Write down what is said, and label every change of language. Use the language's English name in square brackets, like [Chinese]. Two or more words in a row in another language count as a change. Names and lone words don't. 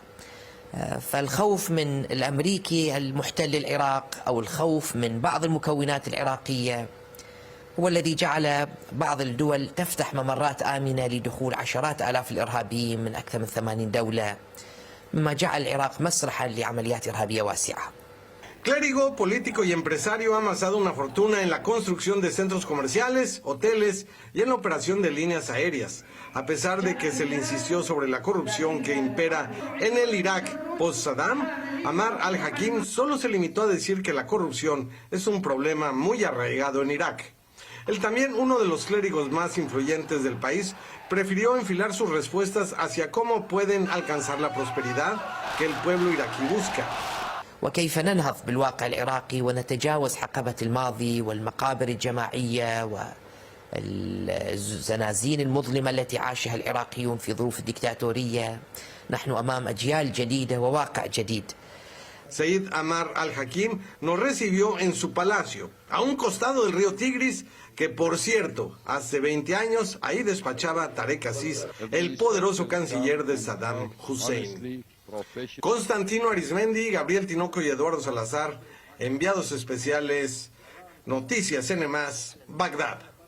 [Arabic] فالخوف من الأمريكي المحتل العراق أو الخوف من بعض المكونات العراقية هو الذي جعل بعض الدول تفتح ممرات آمنة لدخول عشرات آلاف الإرهابيين من أكثر من 80 دولة، مما جعل العراق مسرحا لعمليات إرهابية واسعة. [Spanish] Clérigo, político y empresario, ha amasado una fortuna en la construcción de centros comerciales, hoteles y en la operación de líneas aéreas. A pesar de que se le insistió sobre la corrupción que impera en el Irak post-Saddam, Ammar al-Hakim solo se limitó a decir que la corrupción es un problema muy arraigado en Irak. Él también, uno de los clérigos más influyentes del país, prefirió enfilar sus respuestas hacia cómo pueden alcanzar la prosperidad que el pueblo iraquí busca. [Arabic] وكيف ننهض بالواقع العراقي ونتجاوز حقبة الماضي والمقابر الجماعية والزنازين المظلمة التي عاشها العراقيون في ظروف الديكتاتورية. نحن أمام أجيال جديدة وواقع جديد. [Spanish] Said Ammar al-Hakim nos recibió en su palacio, a un costado del río Tigris, que por cierto, hace 20 años ahí despachaba Tarek Aziz, el poderoso canciller de Saddam Hussein. Constantino Arizmendi, Gabriel Tinoco y Eduardo Salazar, enviados especiales, Noticias N+, Bagdad.